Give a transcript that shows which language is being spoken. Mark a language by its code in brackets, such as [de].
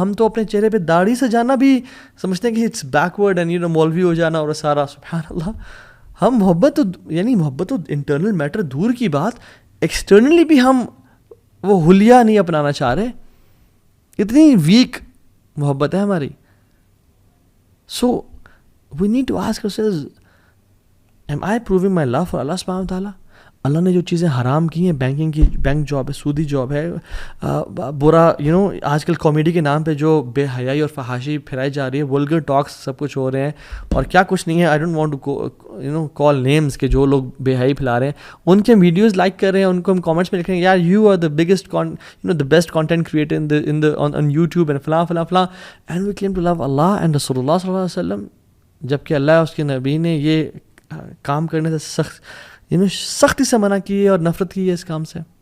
[ur] ہم تو اپنے چہرے پہ داڑھی سے جانا بھی سمجھتے ہیں کہ [en] it's backward [ur] اینڈ مولوی ہو جانا اور سارا. سبحان اللہ, ہم محبت تو انٹرنل میٹر دور کی بات, ایکسٹرنلی بھی ہم وہ حلیہ نہیں اپنانا چاہ رہے. اتنی ویک محبت ہے ہماری. [en] So we need to ask ourselves, am I proving my love for Allah subhanahu wa ta'ala? [ur] اللہ نے جو چیزیں حرام کی ہیں, بینکنگ کی بینک جاب ہے, سودی جاب ہے, برا آج کل کامیڈی کے نام پہ جو بے حیائی اور فحاشی پھیلائی جا رہی ہے, ولگر ٹاکس سب کچھ ہو رہے ہیں اور کیا کچھ نہیں ہے. [en] I don't want to call names [ur] کہ جو لوگ بے حیائی پھیلا رہے ہیں ان کے ویڈیوز لائک کر رہے ہیں, ان کو ہم کامنٹس میں لکھ رہے ہیں یار [en] you are the biggest the best content creator on YouTube and [ur] فلاں فلاں فلاں, [en] and we claim to love [ur] Allah and رسول اللہ صلی اللہ علیہ وسلم, جبکہ اللہ اس کے نبی نے یہ کام کرنے سے سختی سے منع کی ہے اور نفرت کی ہے اس کام سے.